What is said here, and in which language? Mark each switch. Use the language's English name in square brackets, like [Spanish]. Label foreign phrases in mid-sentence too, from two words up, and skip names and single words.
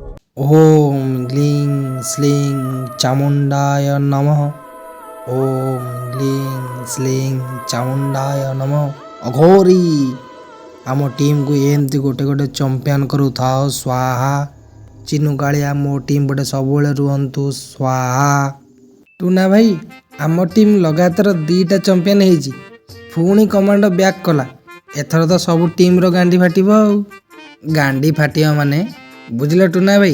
[Sanskrit] ओम ग्लीं श्लीं चामुंडाय नमः। ओम ग्लीं श्लीं चामुंडाय नमः। [Odia] ଅଘୋରୀ ଆମ ଟିମ କୁ ଏମତି ଗୋଟେ ଗୋଟେ ଚମ୍ପିୟନ କରୁ ଥାଓ ସ୍ୱାହା। ଚିନ୍ନୁ କାଳିଆ ମୋ ଟିମ ପଟେ ସବ ରୁହତୁ ସ୍ୱାହା। ଟୁନା ଭାଇ ଆମ ଟିମ ଲଗାତାର 2ଟା ଚମ୍ପିୟନ ହୋଇଛି ପୁଣି କମାଣ୍ଡୋ ବ୍ୟାକ କଲା। ଏଥର ତୋ ସବ ଟିମ ରୋ ଗାଣ୍ଡି ଫାଟିବୋ ଗାଣ୍ଡି ଫାଟିବୋ ମାନେ ବୁଝିଲ ଟୁନା ଭାଇ।